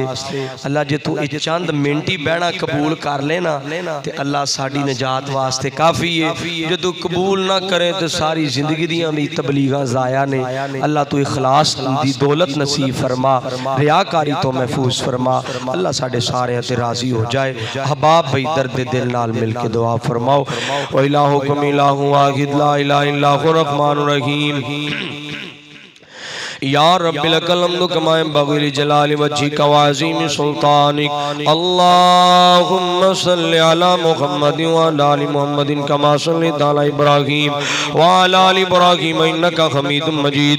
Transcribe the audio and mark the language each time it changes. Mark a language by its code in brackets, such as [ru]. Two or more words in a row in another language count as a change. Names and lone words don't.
[pa] اللہ جے تو یہ چند منٹ ہی بہنا قبول کر لینا تے اللہ ساڈی نجات واسطے کافی ہے. جو تو قبول نہ کرے تو ساری زندگی دیاں بھی تبلیغاں ضائع نیں. اللہ تو اخلاص دی دولت نصیب فرما، ریاکاری توں محفوظ فرما. اللہ ساڈے سارے تے راضی ہو جائے۔ احباب بھائی درد دل نال مل کے دعا فرماؤ. [ar] وإلهكم إله واحد لا إله إلا هو الرحمن الرحيم. يا رب لك الحمد كما ينبغي لجلال وجهك وعظيم سلطانك. اللهم صل على محمد وعلى آل محمد كما صليت على إبراهيم وعلى آل إبراهيم إنك حميد مجيد.